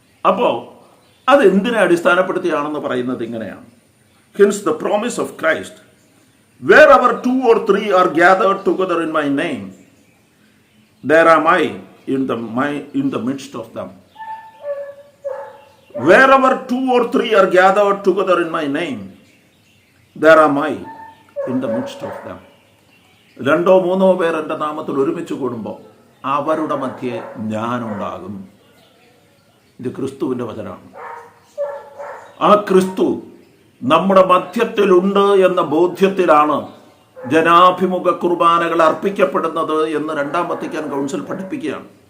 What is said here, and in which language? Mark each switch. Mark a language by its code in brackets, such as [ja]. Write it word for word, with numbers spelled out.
[ml] അപ്പോൾ അതെന്തിനെ അടിസ്ഥാനപ്പെടുത്തിയാണെന്ന് പറയുന്നത് ഇങ്ങനെയാണ്. [en] Hence the promise of Christ wherever two or three are gathered together in my name there am I in the my in the midst of them. Wherever two or three are gathered together in my name, there am I in the midst of them. [ml] രണ്ടോ മൂന്നോ പേർ എൻ്റെ നാമത്തിൽ ഒരുമിച്ച് കൂടുമ്പോൾ അവരുടെ മധ്യേ ഞാനുണ്ടാകും. ഇത് ക്രിസ്തുവിൻ്റെ വചനമാണ്. ആ ക്രിസ്തു നമ്മുടെ മധ്യത്തിലുണ്ട് എന്ന ബോധ്യത്തിലാണ് ജനാഭിമുഖ കുർബാനകൾ അർപ്പിക്കപ്പെടുന്നത് എന്ന് രണ്ടാം വത്തിക്കാൻ കൗൺസിൽ പഠിപ്പിക്കുകയാണ്.